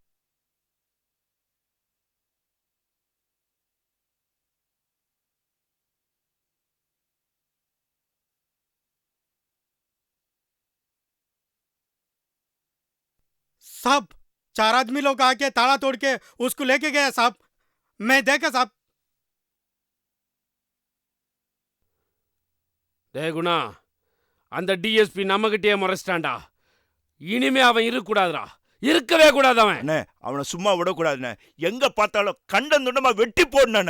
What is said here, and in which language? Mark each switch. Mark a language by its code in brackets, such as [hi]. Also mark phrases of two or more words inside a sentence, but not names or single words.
[hi] साहब 4 आदमी लोग आके ताला तोड़ के उसको लेके गए साहब, मैं देखा साहब. [ta] டே குணா, அந்த டிஎஸ்பி நம்மகிட்டயே முறைச்சிட்டான்டா. இனிமே அவன் இருக்கக்கூடாதுடா, இருக்கவே கூடாது அவன். அண்ணே அவனை சும்மா விடக்கூடாதுண்ணே. எங்க பார்த்தாலும் கண்டந்துண்டமா வெட்டி போடணே.